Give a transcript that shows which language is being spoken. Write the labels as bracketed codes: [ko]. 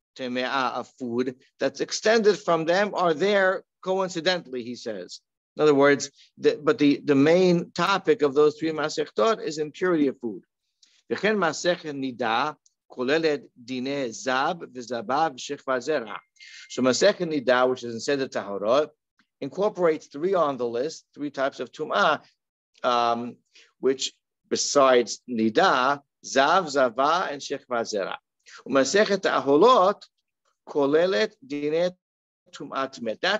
[en] teme'ah of food that's extended from them are there coincidentally, he says. In other words, the main topic of those three masechtot is impurity of food. [he] וכן מסכת נידה כוללת דיני זב וזבה ושכבה זרע. [en] So Masechet Nida, which is in Seder Tahorot, incorporates three on the list, three types of tum'ah, which besides Nida, Zav, Zava, and Shechva Zera. [he] Masechet Aholot kolelet Dinei Tum'at Met.